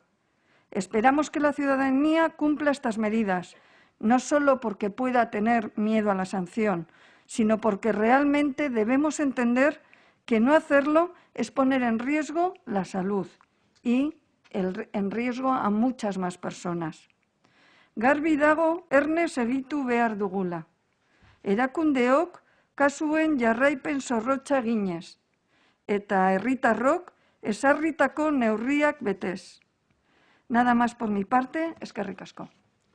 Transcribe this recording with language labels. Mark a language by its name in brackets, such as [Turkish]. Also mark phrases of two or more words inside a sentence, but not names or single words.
[Spanish] Esperamos que la ciudadanía cumpla estas medidas, no solo porque pueda tener miedo a la sanción, sino porque realmente debemos entender que no hacerlo es poner en riesgo la salud y en riesgo a muchas más personas. [Basque] Garbi dago erne segitu behar dugula. Erakundeok kasuen jarraipen zorrotza eginez, eta herritarrok ezarritako neurriak betez. [Spanish] Nada más por mi parte, [Basque] eskerrik asko.